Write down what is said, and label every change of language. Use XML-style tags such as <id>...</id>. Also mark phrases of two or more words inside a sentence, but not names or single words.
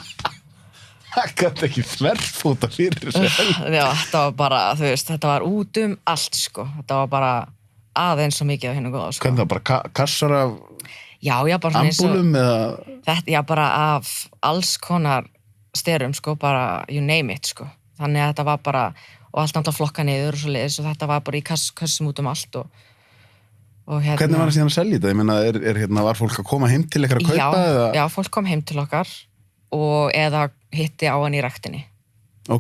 <is>Það gæti ekki þverfóta fyrir þessu helviti? Já, þetta var bara, þetta var út allt, sko. Þetta var bara aðeins svo mikið af hennu góða, sko. Hvernig það, bara kassar af bara ambúlum eða? Þetta, bara af alls konar sterum, sko, bara</is> <en>you name it,</en> <is>sko. Þannig að þetta var bara, og allt náttúrulega flokka niður og svo leiðis og þetta var bara í kassum út allt og Hvernig var það síðan að selja þetta? Ég meina, var fólk að koma heim til ykkar að kaupa? Já, fólk kom heim til okkar og eða hitti á hann í ræktinni. Ok.</is>